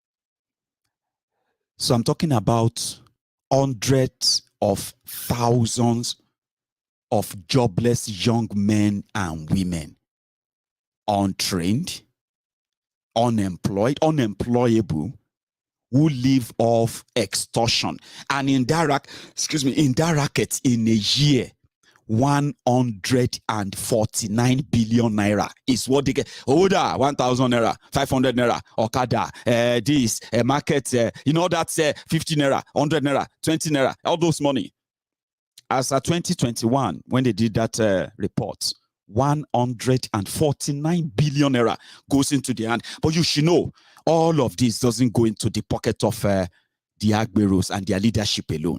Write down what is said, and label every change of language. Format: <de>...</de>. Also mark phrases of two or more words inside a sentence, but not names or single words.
<en>So I'm talking about hundreds of thousands of jobless young men and women, untrained, unemployed, unemployable, who live off extortion. And in that racket in a year, 149 billion naira is what they get. Oda 1,000 naira, 500 naira, Okada, this market, that's 50 naira, 100 naira, 20 naira, all those money. As at 2021, when they did that report, 149 billion naira goes into the hand. But you should know, all of this doesn't go into the pocket of the Agberos and their leadership alone.</en>